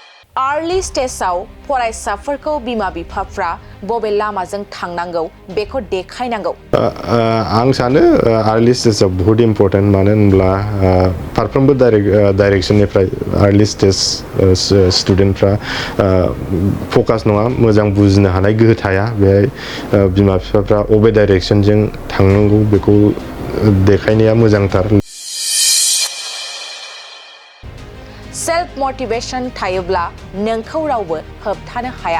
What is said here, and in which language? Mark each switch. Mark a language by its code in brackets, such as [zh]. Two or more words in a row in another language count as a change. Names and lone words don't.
[en] Early stage- [brx] आव फरायसाफोरखौ बिमा-बिफाफ्रा बबे लामाजों थांनांगौ बेखौ देखायनांगौ। आं सानो [en] early stage- [brx] आव बहुत इम्पोर्टेन्ट मानो होनब्ला फारफ्रोमबो डाइरेक्शननिफ्राय [en] early stage [brx] स्टुडेन्टफ्रा फकास नङा मोजां बुजिनो हानाय गोहो थाया बेहाय बिमा-बिफाफ्रा बबे डाइरेक्शनजों थांनांगौ बेखौ देखायनाया मोजांथार। [en] self motivation [brx] थायोब्ला नोंखौ रावबो होबथानो हाया।